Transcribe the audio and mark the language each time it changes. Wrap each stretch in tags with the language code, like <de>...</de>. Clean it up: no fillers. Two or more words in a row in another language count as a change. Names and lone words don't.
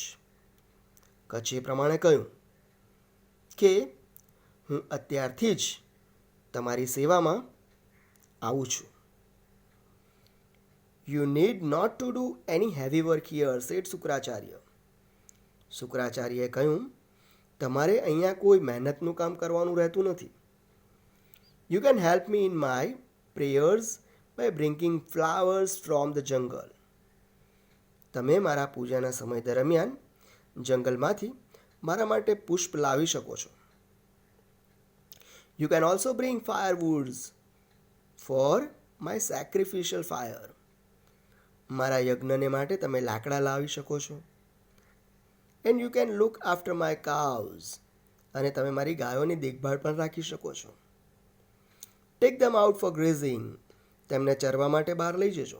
<gu>કચ્છે પ્રમાણે કહ્યું કે હું અત્યારથી જ તમારી સેવામાં આવું છું.</gu> <en>You need not to do any heavy work here, said શુક્રાચાર્ય.</en> <gu>શુક્રાચાર્યએ કહ્યું, તમારે અહીંયા કોઈ મહેનતનું કામ કરવાનું રહેતું નથી.</gu> <en>You can help me in my prayers by bringing flowers from the jungle.</en> <gu>તમે મારા પૂજાના સમય દરમિયાન જંગલમાંથી મારા માટે પુષ્પ લાવી શકો છો.</gu> <en>You can also bring firewoods for my sacrificial fire.</en> <gu>મારા યજ્ઞને માટે તમે લાકડા લાવી શકો છો.</gu> <en>And you can look after my cows.</en> <gu>અને તમે મારી ગાયોની દેખભાળ પણ રાખી શકો છો.</gu> <en>Take them out for grazing.</en> <gu>તેમને ચરવા માટે બહાર લઈ જજો.</gu>